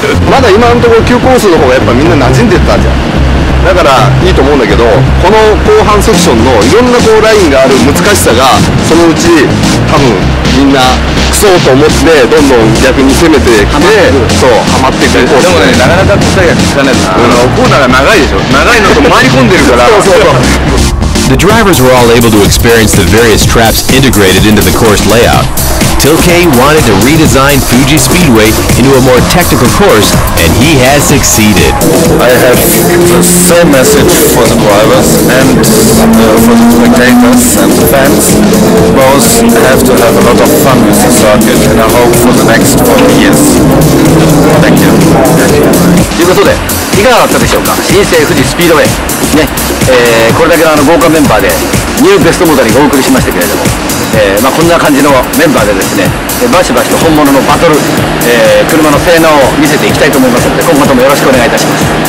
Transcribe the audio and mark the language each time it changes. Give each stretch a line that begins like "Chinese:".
Japanese: まだ今のところ急コースの方がやっぱみんな馴染んでたじゃん。だからいいと思うんだけど、この後半セクションのいろんなこうラインがある難しさがそのうち多分みんなクソと思ってどんどん逆に攻めてきて、そうハマっていく。でもね、なかなか答えが聞かないです。コーナーが長いでしょ。長いのと回り込んでるから。
English: The drivers were all able to experience the various traps integrated into the course layout. Tilke wanted to redesign Fuji Speedway into a more technical course, and he has succeeded. I have the same message for the drivers and for the spectators and the fans. Both have to have a lot of fun with the circuit, and I hope for the next 40 years. Thank you.
Japanese: ということで、いかがだったでしょうか。新生富士スピードウェイね、これだけの豪華メンバーでニューベストモードにお送りしましたけれども、こんな感じのメンバーでですね、バシバシと本物のバトル、車の性能を見せていきたいと思いますので、今後ともよろしくお願いいたします。